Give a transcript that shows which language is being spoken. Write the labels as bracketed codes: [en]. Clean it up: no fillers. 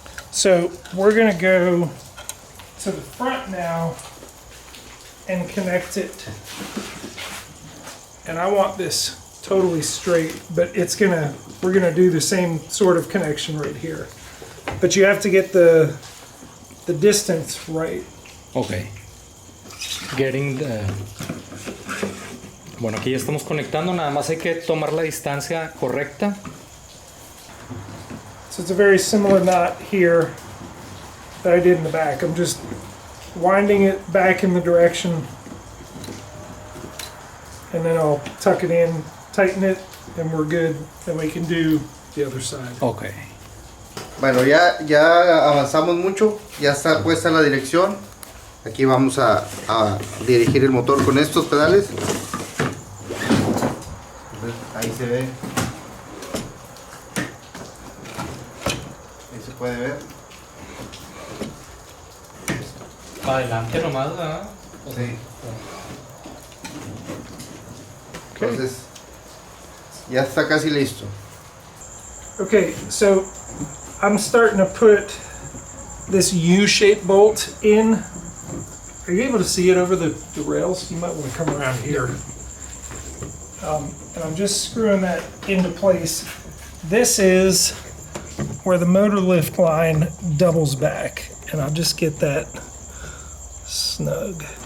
[en] So we're going to go to the front now and connect it. And I want this totally straight, but we're gonna do the same sort of connection right here. But you have to get the distance right. Ok. [es] Bueno, aquí ya estamos conectando, nada más hay que tomar la distancia correcta. [en] So it's a very similar knot here that I did in the back. I'm just winding it back in the direction, and then I'll tuck it in, tighten it, and we're good. Then we can do the other side. Ok. [es] Bueno, ya avanzamos mucho, ya está puesta la dirección. Aquí vamos a dirigir el motor con estos pedales. Ahí se ve. Ahí se puede ver. Para adelante nomás, ¿verdad? Sí. Entonces, ya está casi listo. [en] Okay, so I'm starting to put this U-shaped bolt in. Are you able to see it over the rails? You might want to come around here. And I'm just screwing that into place. This is where the motor lift line doubles back, and I'll just get that snug.